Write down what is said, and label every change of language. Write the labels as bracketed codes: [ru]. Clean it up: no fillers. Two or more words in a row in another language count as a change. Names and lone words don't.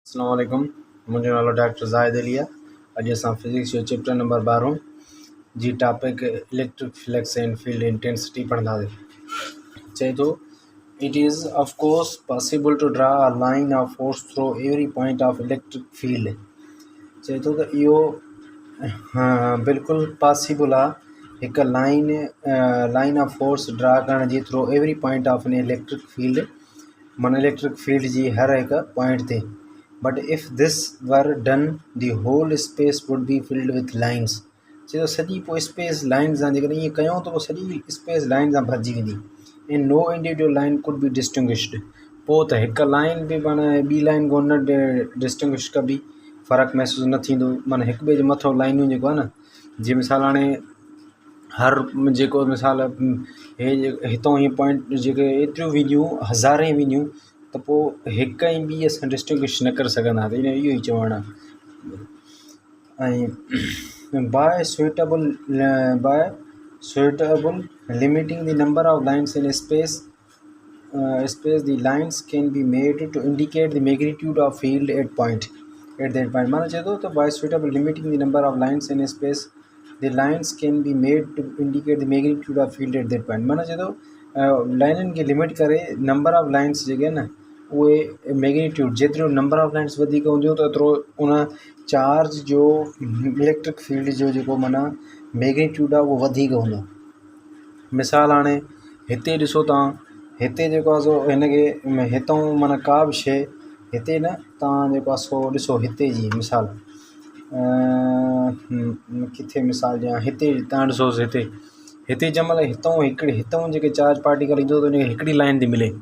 [ar] السلام عليكم. [sd] मुंहिंजो नालो डॉक्टर ज़ाहिद अली आहे। अॼु असां फिज़िक्स जो चैप्टर नंबर 12 जी टॉपिक [en] electric flux and field intensity [sd] पढ़ंदासीं। चए थो [en] it is of course possible to draw a line of force through every point of electric field. [sd] चए थो त इहो बिल्कुलु पॉसिबल आहे हिकु [en] line of force draw [sd] करण जी [en] through every point of an electric field, [sd] माना [en] electric field [sd] जी हर हिकु पॉइंट ते। [en] but if this were done the whole space would be filled with lines. [sd] चए थो सॼी पोइ स्पेस लाइन सां, जेकॾहिं ईअं कयूं त पोइ सॼी स्पेस लाइन सां भरिजी वेंदी। [en] in no individual line could be distinguished. [sd] पोइ त हिकु लाइन बि माना ॿी लाइन खां न डिस्टिंग्विश कबी, फ़र्क़ु महसूसु न थींदो। माना हिक ॿिए जे मथां लाइनूं जेको आहे न, जीअं मिसाल हाणे हर जेको मिसाल हे हितां हीअ पॉइंट जेके एतिरियूं वेंदियूं हज़ारें वेंदियूं, त पोइ हिक ऐं ॿी असां डिस्टिंग्विश न करे सघंदा। त इन इहो ई चवणु आहे। [en] ऐं बाय suitable limiting the number of lines in space, the lines can be made to indicate the magnitude of field at that point। [sd] माना चए थो त [en] by suitable limiting the number of lines in space, the lines can be made to indicate the magnitude of field at that point। [sd] माना चए थो लाइननि खे लिमिट करे [en] number of lines [sd] जेके आहिनि न, उहे मैग्नीट्यूड जेतिरो [en] number of lines [sd] वधीक हूंदियूं त एतिरो उन चार्ज जो इलेक्ट्रिक फील्ड जो जेको माना मैग्नीट्यूड आहे उहो वधीक हूंदो। मिसाल हाणे हिते ॾिसो तव्हां, हिते जेको आहे सो हिनखे हितां माना का बि शइ हिते न, तव्हां जेको आहे सो ॾिसो हिते जी मिसाल किथे मिसाल ॾियां, हिते तव्हां ॾिसोसि हिते जंहिं महिल हितां जेके [en] charge particle [sd] ईंदो त हिनखे हिकिड़ी लाइन ते मिले।